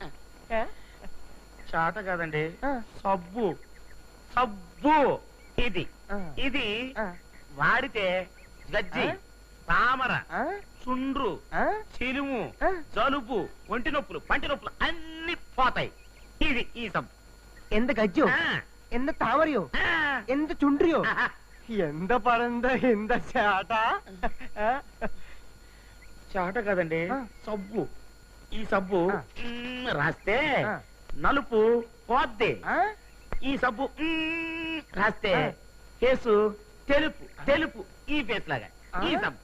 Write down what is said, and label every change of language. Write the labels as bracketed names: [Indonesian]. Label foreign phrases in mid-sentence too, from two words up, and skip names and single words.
[Telugu] చాట కాదండి, సబ్బు సబ్బు. ఇది ఇది వాడితే గజ్జి, తామర, చుండ్రు, చిలుము, జలుబు, ఒంటి నొప్పులు, పంటి నొప్పులు అన్ని పోతాయి. ఇది ఈ సబ్బు. [Malayalam] എന്ത് ഗജ്ജോ എന്ത് താമരയോ എന്ത് ചുണ്ടരിയോ [Telugu] ఎంత పడంద ఎంత చాట చాట కదండి సబ్బు ఈ సబ్బు రాస్తే నలుపు పోద్ది ఈ సబ్బు రాస్తే కేసు తెలుపు తెలుపు ఈ ఫేస్ లాగా ఈ సబ్బు